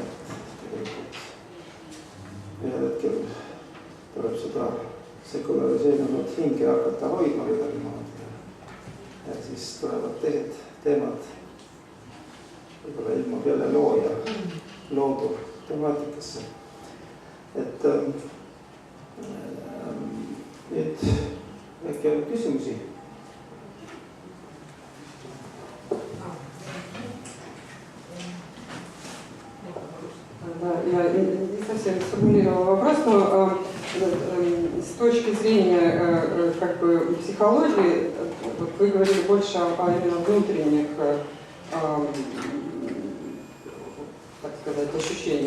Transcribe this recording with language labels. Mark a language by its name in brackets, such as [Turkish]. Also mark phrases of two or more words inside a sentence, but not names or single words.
[Estonian] Tegelikult ühel hetkel tuleb seda sekulariseerunud hinge hakata hoidma midagi maad ja siis tulevad teised teemad, võib-olla ilmub jälle looja loodu temaatikasse. Et nüüd äkki on küsimusi? [Russian] Я не совсем сформулировала вопрос, но с точки зрения как бы психологии, вот вы говорили больше о именно внутренних, так сказать, ощущениях.